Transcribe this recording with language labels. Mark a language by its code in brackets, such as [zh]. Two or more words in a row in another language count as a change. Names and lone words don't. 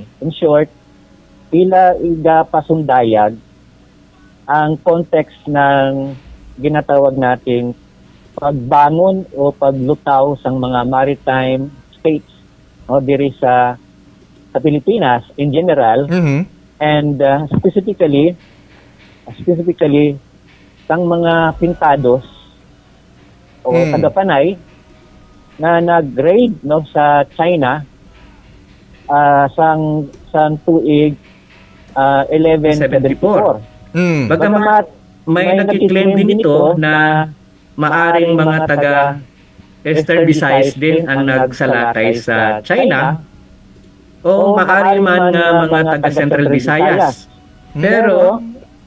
[en] In short, [hil] iga pasundayag ang context ng ginatawag nating pagbangon o paglutaw sang mga maritime states, no, diri sa Pilipinas [en] in general, and specifically [hil] sang mga pintados o taga-Panay na nag-raid, no, sa China sang tuig 1174. [tl] Bagamat may nakiklaim din ito na maaring mga taga Eastern Visayas din ang nagsalakay sa China o maaring man nga mga taga Central Visayas.